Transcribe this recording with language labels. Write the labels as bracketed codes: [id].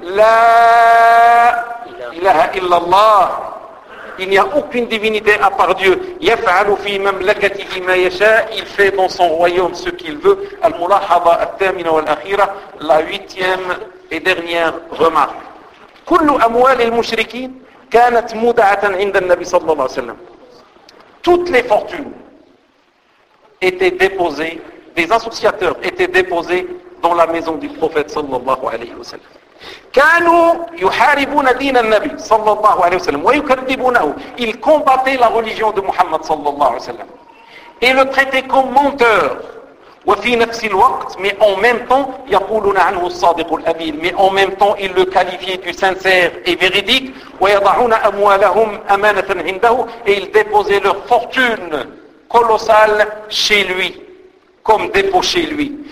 [ar] La ilaha illallah. [fr] Il n'y a aucune divinité à part Dieu. [ar] يَفْعَلُ فِي مَمْلَكَتِهِ مَا يَشَاءُ, [fr] il fait dans son royaume ce qu'il veut. [ar] الْمُلَاحَظَ الثَّامِنَ وَالْأَخِيرَةِ, [fr] la huitième et dernière remarque. [ar] كُلُّ أَمْوَالِ الْمُشْرِكِينَ كَانَتْ مُودَعَةً عِنْدَ النَّبِي صَلَّى اللَّهُ عَلَيْهِ وَسَلَّمَ, [fr] toutes les fortunes étaient déposées, des associateurs étaient déposés dans la maison du prophète [ar] صلى الله عليه وسلم. كانوا يحاربون دين النبي صلى الله عليه وسلم ويكذبونه, [fr] ils combattaient la religion de Muhammad [ar] صلى الله عليه وسلم [fr] et le traitaient comme menteur. [ar] وفي نفس الوقت, [fr] mais en même temps, [ar] يقولون عنه الصادق الأمين, [fr] mais en même temps ils le qualifiaient du sincère et véridique. [ar] ويضعون أموالهم أمانة عنده, [fr] et ils déposaient leur fortune colossale chez lui, comme dépôt chez lui.